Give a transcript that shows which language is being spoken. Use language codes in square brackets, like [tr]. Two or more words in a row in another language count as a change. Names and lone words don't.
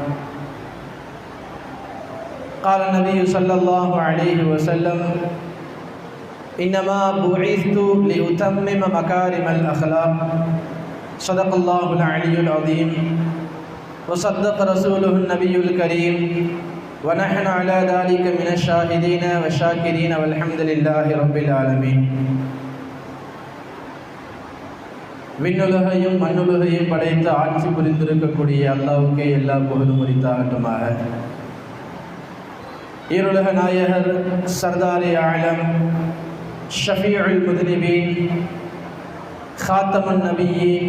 [ar] قال النبي صلى الله عليه وسلم: إنما بعثت لأتمم مكارم الأخلاق. صدق الله العلي العظيم وصدق رسوله النبي الكريم ونحن على ذلك من الشاهدين والشاكرين والحمد لله رب العالمين. [ta] விண்ணுலகையும் மண்ணுலகையும் படைத்து ஆட்சி புரிந்திருக்கக்கூடிய அல்லாஹ்வுக்கே எல்லா புகழும் உரித்தாகட்டுமாக. ஈருலக நாயகர் சர்தார் ஆலம் [ar] شفيع المذنبين خاتم النبيين